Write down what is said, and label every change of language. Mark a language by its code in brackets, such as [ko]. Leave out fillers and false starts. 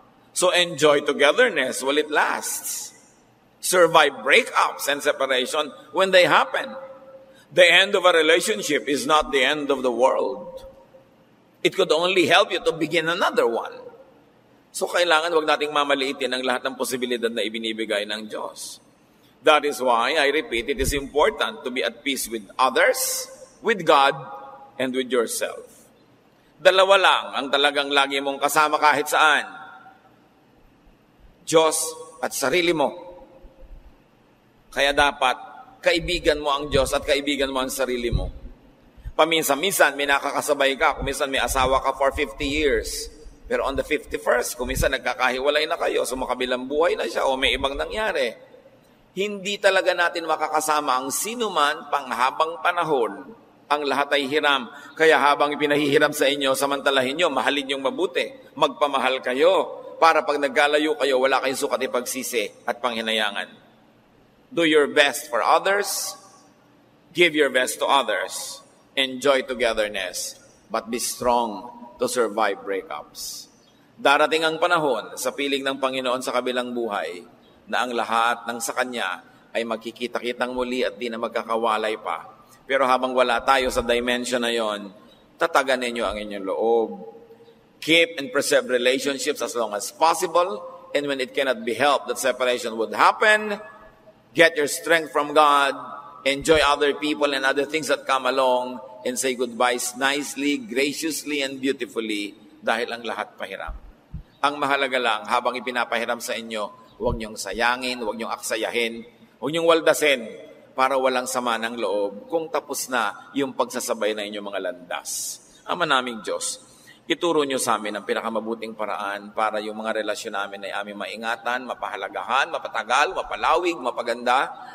[en] So enjoy togetherness while it lasts. Survive breakups and separation when they happen. The end of a relationship is not the end of the world. It could only help you to begin another one. [tl] So kailangan wag nating mamaliitin ang lahat ng posibilidad na ibinibigay ng Diyos. [en] That is why, I repeat, it is important to be at peace with others, with God, and with yourself. [tl] Dalawa lang ang talagang lagi mong kasama kahit saan. Diyos at sarili mo. Kaya dapat, kaibigan mo ang Diyos at kaibigan mo ang sarili mo. Paminsan-minsan, may nakakasabay ka. Kuminsan may asawa ka [en] for 50 years. [tl] Pero [en] on the 51st, [tl] kuminsan nagkakahiwalay na kayo, sumakabilang buhay na siya o may ibang nangyari. Hindi talaga natin makakasama ang sinuman panghabang panahon. Ang lahat ay hiram. Kaya habang ipinahihiram sa inyo, samantalahin nyo, mahalin nyong mabuti. Magpamahal kayo para pag nagkalayo kayo, wala kayong sukat ipagsisi at panghinayangan. [en] Do your best for others. Give your best to others. Enjoy togetherness. But be strong to survive breakups. [tl] Darating ang panahon sa piling ng Panginoon sa kabilang buhay na ang lahat ng sa Kanya ay magkikita-kitang muli at di na magkakawalay pa. Pero habang wala tayo sa dimension na yon, tatagan ninyo ang inyong loob. [en] Keep and preserve relationships as long as possible, and when it cannot be helped that separation would happen, get your strength from God, enjoy other people and other things that come along, and say goodbyes nicely, graciously, and beautifully, [tl] dahil ang lahat pahiram. Ang mahalaga lang, habang ipinapahiram sa inyo, huwag niyong sayangin, huwag niyong aksayahin, huwag niyong waldasin para walang sama ng loob kung tapos na yung pagsasabay na inyong mga landas. Ama naming Diyos, ituro niyo sa amin ang pinakamabuting paraan para yung mga relasyon namin ay aming maingatan, mapahalagahan, mapatagal, mapalawig, mapaganda.